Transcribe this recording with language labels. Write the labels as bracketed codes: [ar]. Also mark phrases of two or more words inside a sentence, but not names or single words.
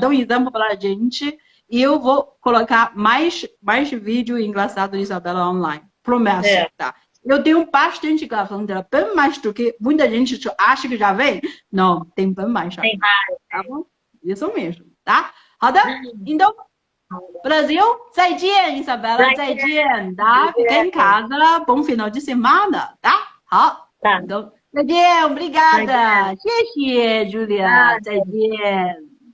[pt] Dá um exemplo para a gente. E eu vou colocar mais vídeo engraçado de Isabela online. Promessa, É. tá? Eu tenho bastante gravação dela, bem mais do que muita gente acha que já vem. Não, tem bem mais já. Tem Tá bom? Isso mesmo, tá? 好的，então, Brasil, [zh] 再见, Isabela, 再见, [pt] tá? Fica em casa, bom final de semana, tá? [zh] 好， [pt] Tá. então, [zh] 再见, obrigada. 谢谢, Julia, 再见.